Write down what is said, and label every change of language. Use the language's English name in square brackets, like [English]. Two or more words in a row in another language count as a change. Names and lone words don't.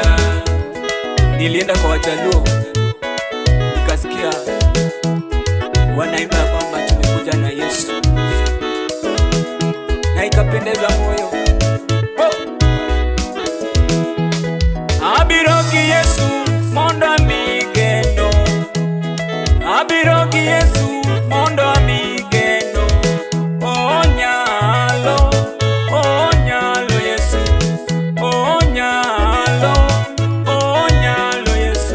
[Swahili] Nilienda kwa Wajaluo nikasikia wanaimba kwamba tumekuja na Yesu, na ikapendeza moyo. [Luo (Kenya and Tanzania)] Abirogi Yesu mondo amigeno, abirogi Yesu mondo amigeno. Onyalo, onyalo Yesu, onyalo, onyalo Yesu.